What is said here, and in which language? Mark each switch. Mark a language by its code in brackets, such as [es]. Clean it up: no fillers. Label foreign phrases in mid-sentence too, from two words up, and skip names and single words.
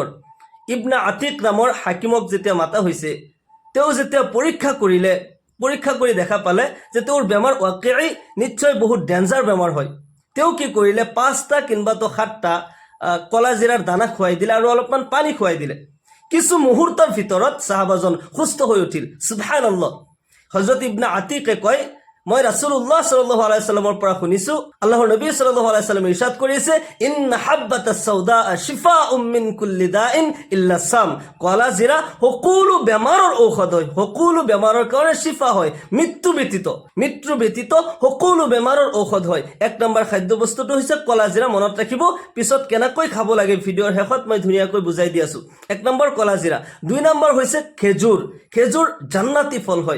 [as] ইবনে আতিক নামৰ হাকিমক যেতিয়া মাতা হৈছে, তেওঁ যেতিয়া পৰীক্ষা কৰিলে, পৰীক্ষা কৰি দেখা পালে যে তেওঁৰ বেমাৰ ৱাকিঈ নিশ্চয় বহুত ডেঞ্জাৰ বেমাৰ হয়। তেওঁ কি কৰিলে, 5টা কিংবা 7টা কলা জিৰাৰ দানা খুৱাই দিলে আৰু অলপমান পানী খুৱাই দিলে। কিছু মুহূৰ্তৰ ভিতৰত সাহাবাজন সুস্থ হৈ উঠিল। [ar] سبحان الله. [as] হযরত ইবনে আতিকে কয়, মই [ar] رسول الله صلى الله عليه وسلم [as] পৰা শুনিছো, আল্লাহৰ নবী [ar] صلى الله عليه وسلم [as] ইরশাদ কৰিছে, [ar] إن الحبة السوداء شفاء من كل داء إلا السام. [as] কলা জিৰা সকলো বেমাৰৰ ঔষধ হয়, সকলো বেমাৰৰ কাৰণে শিফা হয়, মৃত্যু ব্যতীত সকলো বেমাৰৰ ঔষধ হয়। 1 নম্বৰ খাদ্য বস্তুটো হৈছে কলা জিৰা। মনত ৰাখিব, পিছত কেনেকৈ খাব লাগে ভিডিঅ'ৰ শেষত মই ধুনীয়াকৈ বুজাই দি আছো। 1 নম্বৰ কলা জিৰা। 2 নম্বৰ হৈছে খেজুৰ। খেজুৰ জান্নাতি ফল হয়।